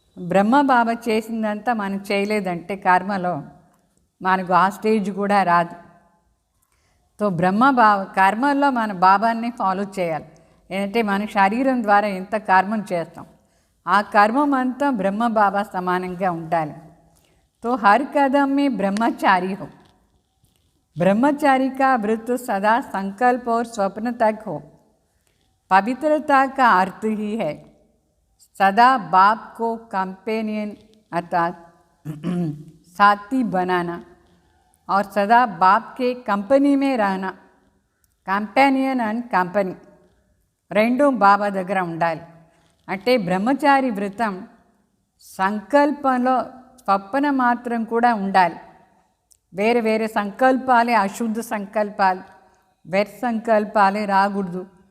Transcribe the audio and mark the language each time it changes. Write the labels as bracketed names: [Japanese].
[Telugu] బ్రహ్మ బాబా చేసిందంతా మనం చేయలేదంటే కర్మలో మనకు ఆ స్టేజ్ కూడా రాదు. తో కర్మల్లో మన బాబాని ఫాలో చేయాలి. ఏంటంటే మన శరీరం ద్వారా ఎంత కర్మం చేస్తాం ఆ కర్మం అంతా బ్రహ్మ బాబా సమానంగా ఉండాలి. [Hindi] तो हर कदम में ब्रह्मचारी हो. ब्रह्मचारी का व्रत सदा संकल्प और स्वप्न तक हो. पवित्रता का अर्थ ही है सदा बाप को कंपेनियन अर्थात साथी बनाना और सदा बाप के कंपनी में रहना. [Telugu] कंपेनियन అండ్ కంపెనీ రెండు బాబా దగ్గర ఉండాలి. అంటే బ్రహ్మచారి వ్రతం సంకల్పంలో స్వప్న మాత్రం కూడా ఉండాలి. వేరే వేరే సంకల్పాలే అశుద్ధ సంకల్పాలు, వ్యర్థ సంకల్పాలే రాకూడదు.